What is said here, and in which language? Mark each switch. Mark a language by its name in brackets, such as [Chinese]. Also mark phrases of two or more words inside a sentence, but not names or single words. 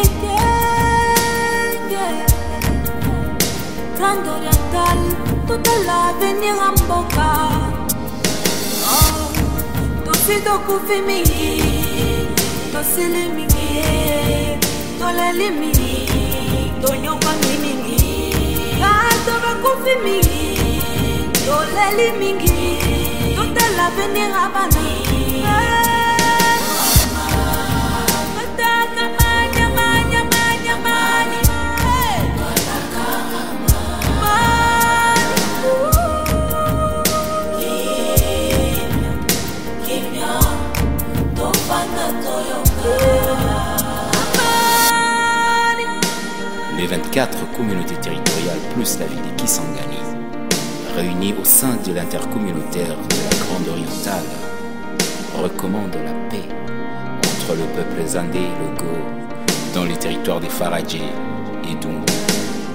[Lingala] ekenge Grande Orientale totala avenir ya mboka tosi tokufi mingi tosili mingi toleli mingi tonyokani mingi bato bakufi mingi toleli mingi totala avenir ya bana bataka manya manya manya manya kimya tofanda toyoka. [French] Les 24 communautés territoriales plus la ville de Kisangani, réunies au sein de l'intercommunautaire de la Grande Orientale, recommandent la paix entre le peuple Zandé et le Go dans les territoires des Faradjé et Dungu.